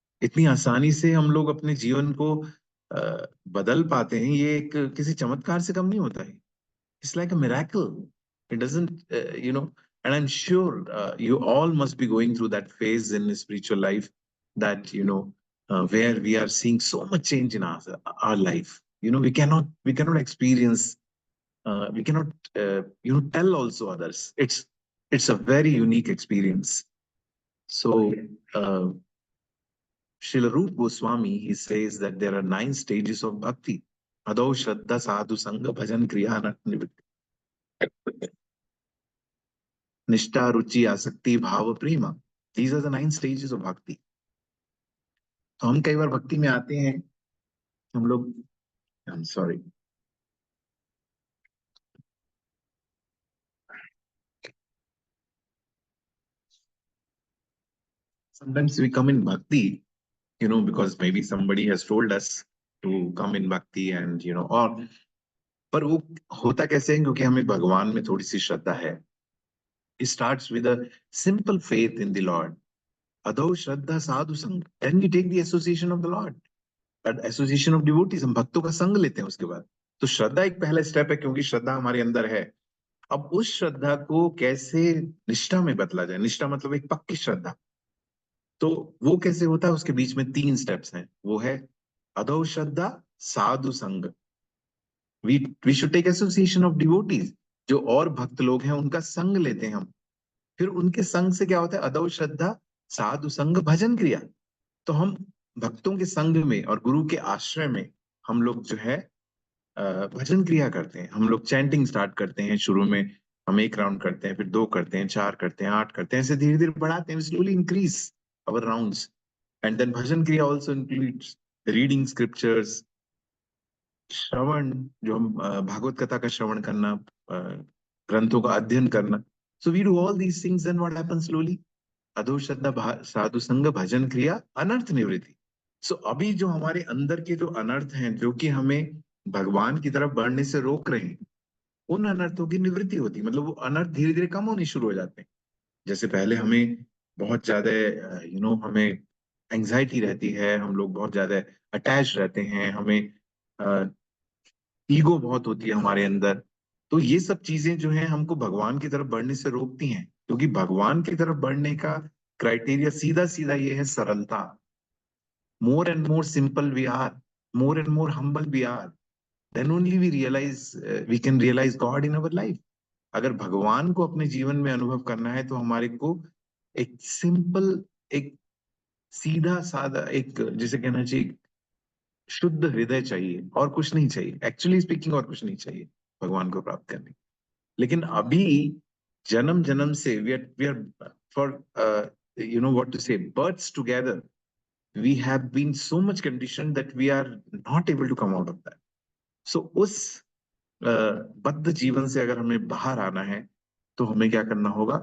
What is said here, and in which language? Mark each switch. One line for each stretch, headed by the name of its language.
Hindi: इतनी आसानी से हम लोग अपने जीवन को बदल पाते हैं, ये एक किसी चमत्कार से कम नहीं होता है.
English: It's like a miracle. It doesn't, and I'm sure you all must be going through that phase in spiritual life, that where we are seeing so much change in our life. We cannot experience, we cannot tell also others. It's a very unique experience. So Srila Rupa Goswami, he says that there are 9 stages of bhakti: adau shraddha sadhu sangha bhajan kriya nivritti, निष्ठा रुचि आसक्ति भाव प्रेम. These are the 9 stages of bhakti.
Hindi: तो हम कई बार भक्ति में आते हैं, हम लोग,
English: I'm sorry, sometimes we come in bhakti, because maybe somebody has told us to come in bhakti, and
Hindi: और पर वो होता कैसे है, क्योंकि हमें भगवान में थोड़ी सी श्रद्धा है.
English: It starts with a simple faith in the Lord. Adau shraddha sadhu sang. Then we take the association of the Lord, that association of devotees.
Hindi: हम भक्तों का संग लेते हैं उसके बाद. तो श्रद्धा एक पहला स्टेप है, क्योंकि श्रद्धा हमारे अंदर है. अब उस श्रद्धा को कैसे निष्ठा में बदला जाए, निष्ठा मतलब एक पक्की श्रद्धा, तो वो कैसे होता है, उसके बीच में 3 स्टेप्स हैं. वो है
English: अदौ श्रद्धा साधु संग. We should take association of devotees.
Hindi: जो और भक्त लोग हैं उनका संग लेते हैं हम. फिर उनके संग से क्या होता है, अदौ श्रद्धा साधु संग भजन क्रिया. तो हम भक्तों के संग में और गुरु के आश्रय में हम लोग जो है भजन क्रिया करते हैं. हम लोग चैंटिंग स्टार्ट करते हैं. शुरू में हम 1 राउंड करते हैं, फिर 2 करते हैं, 4 करते हैं, 8 करते हैं, ऐसे धीरे धीरे बढ़ाते हैं.
English: Slowly increase our rounds. And then bhajan kriya also includes reading scriptures,
Hindi: श्रवण, जो हम भागवत कथा का श्रवण करना, ग्रंथों का अध्ययन करना.
English: So we do all these things, then what happens slowly?
Sanskrit: अधो श्रद्धा साधु संग भजन क्रिया अनर्थ निवृत्ति.
Hindi: So अभी जो हमारे अंदर के जो अनर्थ हैं, जो कि हमें भगवान की तरफ बढ़ने से रोक रहे हैं, उन अनर्थों की निवृत्ति होती है. मतलब वो अनर्थ धीरे धीरे कम होने शुरू हो जाते हैं. जैसे पहले हमें बहुत ज्यादा हमें एंजाइटी रहती है, हम लोग बहुत ज्यादा अटैच रहते हैं, हमें ईगो बहुत होती है हमारे अंदर. तो ये सब चीजें जो हैं हमको भगवान की तरफ बढ़ने से रोकती हैं, क्योंकि भगवान की तरफ बढ़ने का क्राइटेरिया सीधा सीधा ये है, सरलता.
English: More and more simple we are, more and more humble we are, then only we can realize God in our life.
Hindi: अगर भगवान को अपने जीवन में अनुभव करना है तो हमारे को एक सिंपल, एक सीधा साधा, एक जिसे कहना चाहिए शुद्ध हृदय चाहिए, और कुछ नहीं चाहिए। एक्चुअली स्पीकिंग और कुछ नहीं चाहिए भगवान को प्राप्त करने। लेकिन अभी जन्म जन्म से
English: We are for what to say births together, we have been so much conditioned that we are not able to come out of that.
Hindi: So उस बद्ध जीवन से अगर हमें बाहर आना है तो हमें क्या करना होगा?